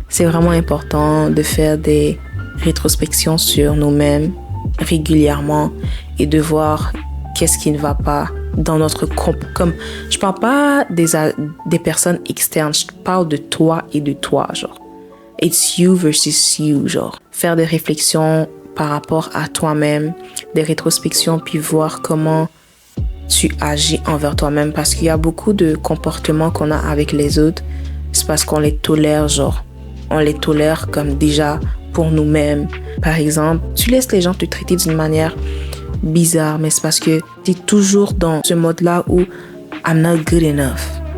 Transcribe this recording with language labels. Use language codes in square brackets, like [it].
[fr] C'est vraiment important de faire des rétrospections sur nous-mêmes régulièrement et de voir qu'est-ce qui ne va pas dans notre comme je parle pas des personnes externes, je parle de toi et de toi, genre. [en] It's you versus you, genre. [fr] Faire des réflexions par rapport à toi-même, des rétrospections, puis voir comment tu agis envers toi-même. Parce qu'il y a beaucoup de comportements qu'on a avec les autres. C'est parce qu'on les tolère, genre. On les tolère comme déjà pour nous-mêmes. Par exemple, tu laisses les gens te traiter d'une manière bizarre, mais c'est parce que tu es toujours dans ce mode-là où [en] I'm not good enough.